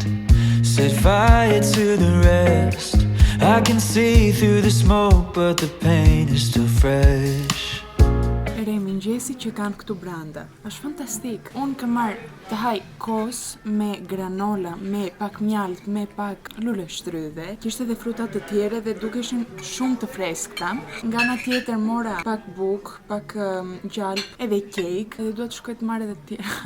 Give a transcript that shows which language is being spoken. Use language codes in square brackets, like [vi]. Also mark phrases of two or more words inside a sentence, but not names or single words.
[en] Set fire to the rest. I can see through the smoke, but the pain is still fresh. [sq] Ere mëngjesi që kanë këtu branda, është fantastik. Unë kam marrë të haj kos me granola, me pak mjalt, me pak lule shtrydhe, kishte edhe fruta të tjera dhe dukeshin shumë të freskëta. Nga ana tjetër mora pak buk, pak gjalp, edhe kejk, edhe duhet shkoj të marrë edhe të tjera.